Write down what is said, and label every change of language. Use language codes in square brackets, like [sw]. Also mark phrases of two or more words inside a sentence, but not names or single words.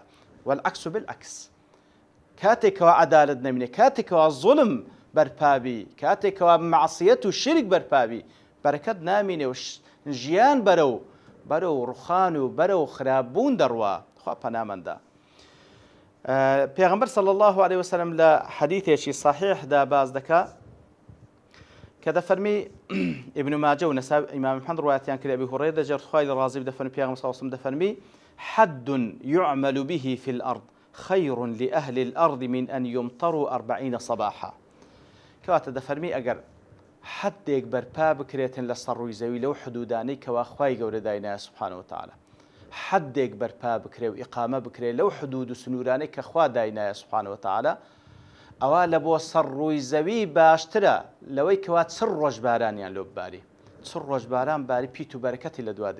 [ar] والعەکس بالعەکس، [ckb] کاتێکەوە عەدالەت نەمینێ، کاتێکەوە زوڵم بەرپابی، کاتێکەوە معسیەت و شرک بەرپابی، بەرەکەت نامینێ و ژیان بەرەو ڕوخان و بەرەو خراپبوون دەڕوا. خوا پەنامەندا. پێغەمبەر [ar] صلی الله عليه وسلم [ckb] لە حەدیثێکی صحیحدا باز دەکا کە دەفەرمی ئیبن ماجە و نەسائی ئیمام محەمەد ڕوایەتیان کرد، ئەبی هورەیرە دەجێت خوای لە ڕازی دەفەرمی پێغەمبەر [ar] صلی الله عليه وسلم [ckb] دەفەرمی [ar] حد يعمل به في الأرض خير لأهل الأرض من أن يمطروا 40 صباحا. [ckb] کەواتە دەفەرمی ئەگەر حدێک بەرپا بکرێتن لە سەر ڕووی زەوی لەو حدودانەی کەوا خوای گەورە داینایە [ar] سبحانه وتعالى، [ckb] حدێک بەرپا بکرێ و ئیقامە بکرێ لەو حدود و سنوورانەی کە خوا داینایە [ar] سبحانه وتعالى، [ckb] ئەوە لە بۆ سەر ڕووی زەوی باشترە لەوەی کەوا چڕ ڕۆژ بارانیان لۆ بباری، چڕ ڕۆژ باران باری پیت و بەرەکەتی لە دوا دێ.